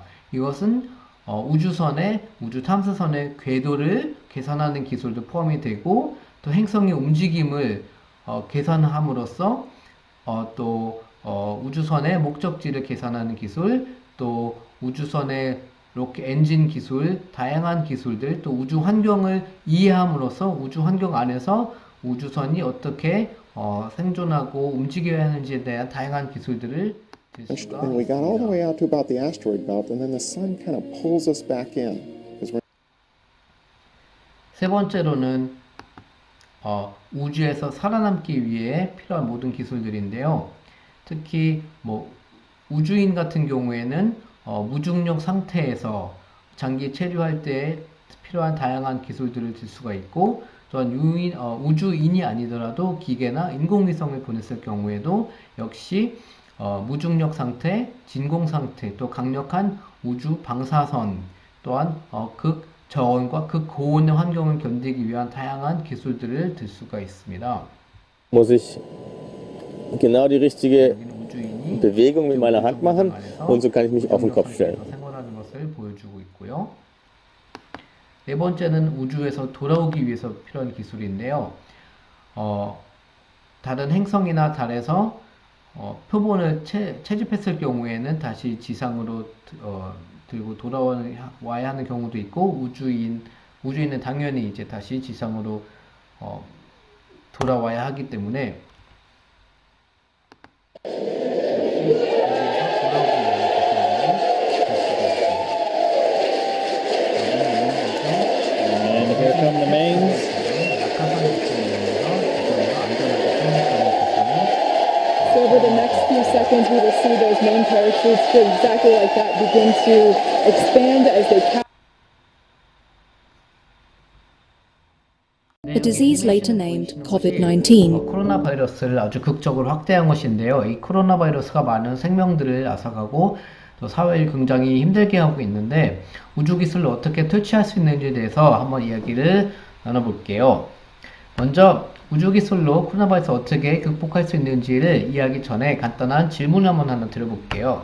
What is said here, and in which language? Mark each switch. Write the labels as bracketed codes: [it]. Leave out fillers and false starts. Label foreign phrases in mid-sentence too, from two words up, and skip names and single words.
[ko] 이것은 우주선의 우주 탐사선의 궤도를 계산하는 기술도 포함이 되고 또 행성의 움직임을 계산함으로써 또 우주선의 목적지를 계산하는 기술, 또 우주선의 로켓 엔진 기술, 다양한 기술들, 또 우주 환경을 이해함으로써 우주 환경 안에서 우주선이 어떻게 생존하고 움직여야 하는지에 대한 다양한 기술들을 들 수가 [en] And we got all the way [ko] 있습니다. [en] out to about the asteroid belt, and then the sun kind of pulls us back in. Because we're [ko] 세 번째로는 우주에서 살아남기 위해 필요한 모든 기술들인데요. 특히 뭐 우주인 같은 경우에는 무중력 상태에서 장기 체류할 때 필요한 다양한 기술들을 들 수가 있고 또한 우주인이 아니더라도 기계나 인공위성을 보냈을 경우에도 역시 무중력 상태, 진공 상태, 또 강력한 우주 방사선 또한 극저온과 극고온의 환경을 견디기 위한 다양한 기술들을 들 수가 있습니다. [de] Muss ich genau die richtige [ko] 여기는 우주인이 [de] Bewegung mit meiner Hand machen [ko] 안에서 [de] und so kann ich mich auf den [ko] 무중력 [de] Kopf stellen. [ko] 상태에서 생활하는 것을 보여주고 있고요. 네 번째는 우주에서 돌아오기 위해서 필요한 기술인데요. 다른 행성이나 달에서 표본을 채집했을 경우에는 다시 지상으로 들고 돌아와야 하는 경우도 있고 우주인은 당연히 이제 다시 지상으로 돌아와야 하기 때문에 [en] And here come the mains. So over the next few seconds, we will see those main parachutes exactly like that begin to expand as they pass. A disease later named COVID-19. [ko] 코로나 바이러스를 아주 극적으로 확대한 것인데요. 이 코로나 바이러스가 많은 생명들을 앗아가고 또 사회를 굉장히 힘들게 하고 있는데 우주 기술을 어떻게 퇴치할 수 있는지에 대해서 한번 이야기를 나눠볼게요. 먼저 우주 기술로 코로나 바이러스 어떻게 극복할 수 있는지를 이야기 전에 간단한 질문을 한번 하나 드려볼게요.